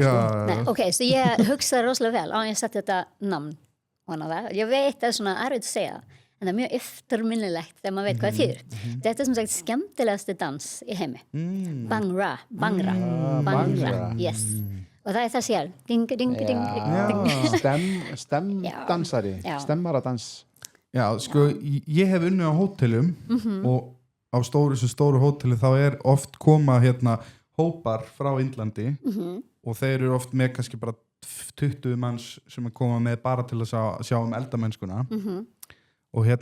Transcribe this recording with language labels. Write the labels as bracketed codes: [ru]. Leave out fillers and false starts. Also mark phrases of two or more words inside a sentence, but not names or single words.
[is] Nei, ok, svo ég hugsaði rosalega vel á ég setti þetta namn hana það. Ég veit það er svona erfitt að segja en það er mjög eftirminnilegt þegar maður veit hvað það þýðir. Þetta er sem sagt skemmtilegasti dans í heimi. Bangra. Yes. Og það er það sér ding, ding, ding, ding. Stemdansari, stemmaradans. Já, sko, ég hef unnið á hótelum og á stóru hóteli þá er oft koma hópar frá Indlandi og þeir eru oft með kannski bara 20 manns sem að koma með bara til að sjá eldamennskuna og